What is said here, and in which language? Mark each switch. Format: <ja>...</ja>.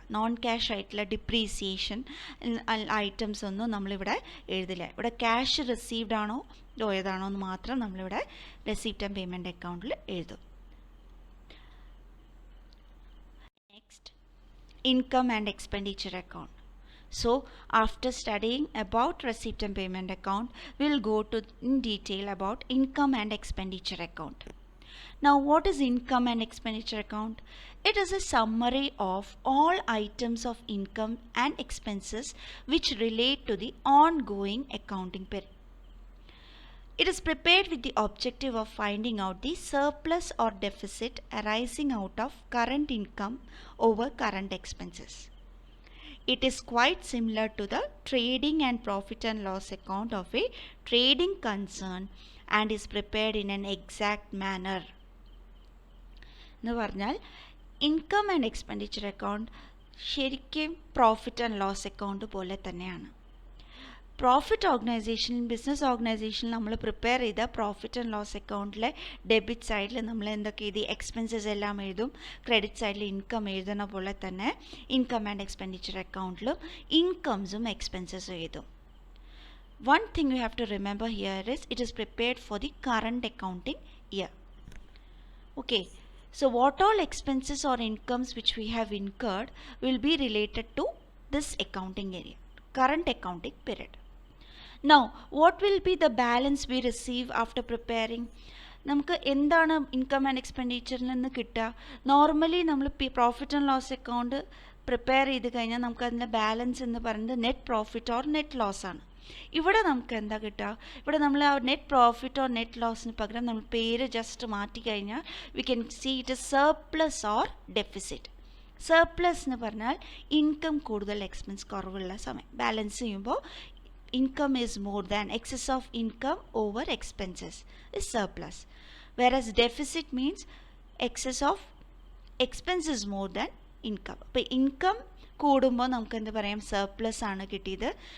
<ml>Non cash ആയിട്ടുള്ള depreciation items ഒന്നും നമ്മളിവിടെ എഴുതില്ല. ഇവിടെ ക്യാഷ് റിസീവ്ഡ് ആണോ ഏതാണോ എന്ന് മാത്രം നമ്മളിവിടെ റെസിപ്റ്റ് ആൻഡ് പേയ്മെൻറ്റ് അക്കൗണ്ടിൽ എഴുതും.</ml> <en>Next, income and expenditure account. So after studying about receipt and payment account, we will go to in detail about income and expenditure account. Now what is income and expenditure account? It is a summary of all items of income and expenses which relate to the ongoing accounting period. It is prepared with the objective of finding out the surplus or deficit arising out of current income over current expenses. It is quite similar to the trading and profit and loss account of a trading concern and is prepared in an exact manner.</en> <ml>എന്ന് പറഞ്ഞാൽ income and expenditure account ശരിക്കും profit and loss account പോലെ തന്നെയാണ്. Profit ഓർഗനൈസേഷനിൽ, business ഓർഗനൈസേഷനിൽ നമ്മൾ prepare ചെയ്ത profit and loss അക്കൗണ്ടിലെ ഡെബിറ്റ് സൈഡിൽ നമ്മൾ എന്തൊക്കെ എഴുതി? എക്സ്പെൻസസ് എല്ലാം എഴുതും. ക്രെഡിറ്റ് സൈഡിൽ ഇൻകം എഴുതുന്ന പോലെ തന്നെ ഇൻകം ആൻഡ് എക്സ്പെൻഡിച്ചർ അക്കൗണ്ടിലും ഇൻകംസും എക്സ്പെൻസസും എഴുതും.</ml> <en>One thing you have to remember here is it is prepared for the current accounting year. Okay, so what all expenses or incomes which we have incurred will be related to this accounting area, current accounting period. Now what will be the balance we receive after preparing?</en> <ml>നമുക്ക് എന്താണ് income and എക്സ്പെൻഡിച്ചറിൽ നിന്ന് കിട്ടുക? Normally നമ്മൾ profit and loss account prepare ചെയ്ത് കഴിഞ്ഞാൽ നമുക്ക് അതിൻ്റെ balance എന്ന് പറയുന്നത് net profit or net loss ആണ്. ഇവിടെ നമുക്ക് എന്താ കിട്ടുക? ഇവിടെ നമ്മൾ ആ നെറ്റ് പ്രോഫിറ്റ് ഓർ നെറ്റ് ലോസിന് പകരം നമ്മൾ പേര് ജസ്റ്റ് മാറ്റി കഴിഞ്ഞാൽ</ml> <en>We can see it is surplus or deficit.</en> <ml>Surplus എന്ന് പറഞ്ഞാൽ ഇൻകം കൂടുതൽ എക്സ്പെൻസ് കുറവുള്ള സമയം ബാലൻസ് ചെയ്യുമ്പോൾ</ml> <en>income is more than excess of income over expenses is surplus, whereas deficit means excess of expenses more than income.</en> <ml>അപ്പോൾ income കൂടുമ്പോൾ നമുക്ക് എന്ത് പറയാം? സർപ്ലസ് ആണ് കിട്ടിയത്.</ml>